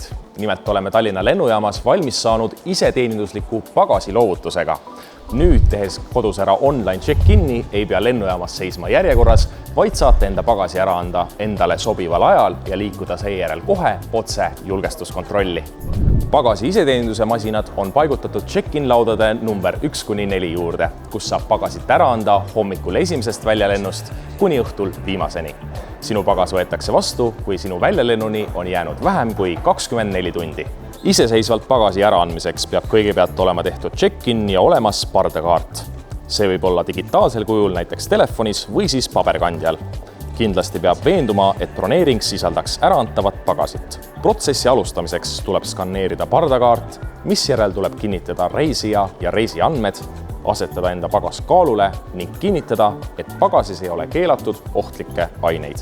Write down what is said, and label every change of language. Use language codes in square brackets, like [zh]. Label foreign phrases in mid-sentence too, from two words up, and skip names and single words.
[et] Nimelt oleme Tallinna lennujaamas valmis saanud iseteenindusliku pagasiloovutusega. Nüüd tehes kodus ära [en] online check-in'i [et] ei pea lennujaamas seisma järjekorras, vaid saate enda pagasi ära anda endale sobival ajal ja liikuda seejärel kohe otse julgestuskontrolli. Pagasi iseteeninduse masinad on paigutatud check-in laudade number 1-4 juurde, kus saab pagasit ära anda hommikul esimesest väljalennust kuni õhtul viimaseni. Sinu pagas võetakse vastu, kui sinu väljalennuni on jäänud vähem kui 24 tundi. Iseseisvalt pagasi äraandmiseks peab kõigepealt olema tehtud check-in ja olemas pardakaart. See võib olla digitaalsel kujul näiteks telefonis või siis paberkandjal. Kindlasti peab veenduma, et broneering sisaldaks äraantavat pagasit. Protsessi alustamiseks tuleb skanneerida pardakaart, misjärel tuleb kinnitada reisija ja reisi andmed, asetada enda pagas kaalule ning kinnitada, et pagasis ei ole keelatud ohtlikke aineid.